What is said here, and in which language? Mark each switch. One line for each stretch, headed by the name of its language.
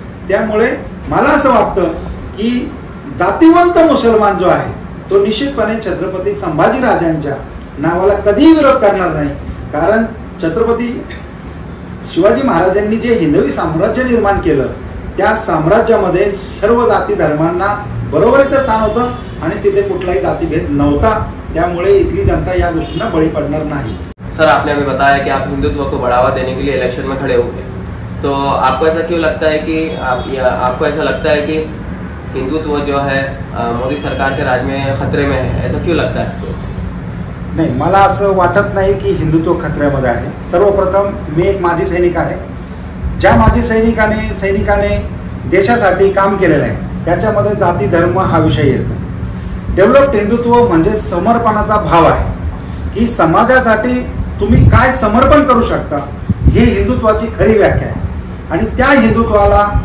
Marathi: त्यामुळे मला असं वाटतं की जातिवंत मुसलमान जो आहे तो निश्चितपणे छत्रपती संभाजीराजांच्या नावाला कधीही विरोध करणार नाही. कारण छत्रपती शिवाजी महाराजांनी जे हिंदवी साम्राज्य निर्माण केलं, त्या साम्राज्यामध्ये सर्व जाती धर्मांना बरोबरीचं स्थान होतं आणि तिथे कुठलाही जातीभेद नव्हता. त्यामुळे इथली जनता या गोष्टींना बळी पडणार नाही.
Hindi: सर, आपने हमें बताया कि आप हिंदुत्व को बढ़ावा देने के लिए इलेक्शन में खड़े हुए, तो आपको ऐसा क्यों लगता है कि आपको ऐसा लगता है कि हिंदुत्व जो है मोदी सरकार के राज में खतरे में है, ऐसा क्यों लगता है आपको?
Marathi: नाही, मला असं वाटत नाही की हिंदुत्व खतऱ्यामध्ये आहे. सर्वप्रथम मी एक माजी सैनिक आहे. ज्या माजी सैनिकाने देशासाठी काम केलेलं आहे त्याच्यामध्ये जाती धर्म हा विषय येत नाही. डेव्हलप्ड हिंदुत्व म्हणजे समर्पणाचा भाव आहे की समाजासाठी तुम्ही काय समर्पण करू शकता, ही हिंदुत्वाची खरी व्याख्या आहे. आणि त्या हिंदुत्वाला